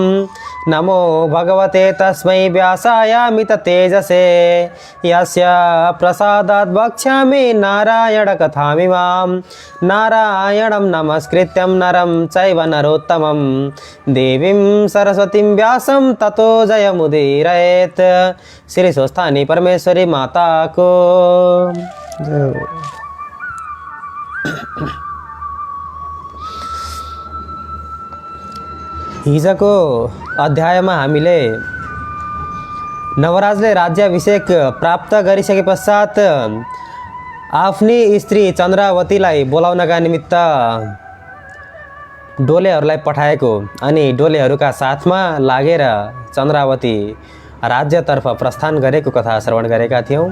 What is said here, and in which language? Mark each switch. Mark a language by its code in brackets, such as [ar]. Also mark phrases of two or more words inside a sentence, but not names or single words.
[sa] नमो भगवते तस्मै व्यासायामित तेजसे यस्य प्रसादात् वक्ष्यामि नारायणकथामिमां। नारायणं नमस्कृत्यं नरं चैव नरोत्तमं देवीं सरस्वतीं व्यासं ततो जयमुदीरयेत्। [ne] श्री स्वस्थानी परमेश्वरी माता को जय। हिजोको अध्यायमा हामीले नवराजले राज्याभिषेक प्राप्त गरिसके पश्चात आफ्नी स्त्री चन्द्रावतीलाई बोलाउनका निमित्त डोलेहरूलाई पठाएको अनि डोलेहरूका साथमा लागेर चन्द्रावती राज्यतर्फ प्रस्थान गरेको कथा श्रवण गरेका थियौँ।